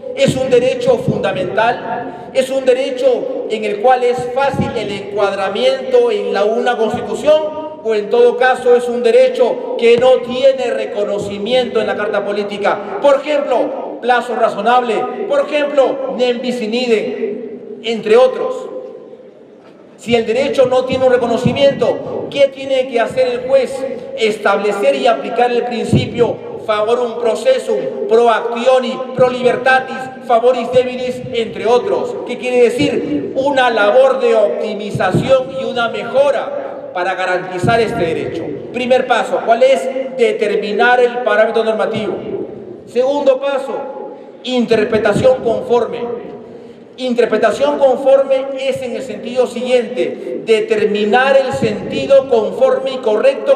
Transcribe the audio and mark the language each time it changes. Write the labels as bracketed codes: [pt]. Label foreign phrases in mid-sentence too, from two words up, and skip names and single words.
[es] ¿Es un derecho fundamental? ¿Es un derecho en el cual es fácil el encuadramiento en una constitución? ¿O en todo caso es un derecho que no tiene reconocimiento en la Carta Política? Por ejemplo, plazo razonable. Por ejemplo, [la] nem bis in idem, [es] entre otros. Si el derecho no tiene un reconocimiento, ¿qué tiene que hacer el juez? Establecer y aplicar el principio [la] favorum processum, pro actioni, pro libertatis, favoris debilis, [es] entre otros. ¿Qué quiere decir? Una labor de optimización y una mejora para garantizar este derecho. Primer paso, ¿cuál es? Determinar el parámetro normativo. Segundo paso, interpretación conforme. Interpretación conforme es en el sentido siguiente: determinar el sentido conforme y correcto.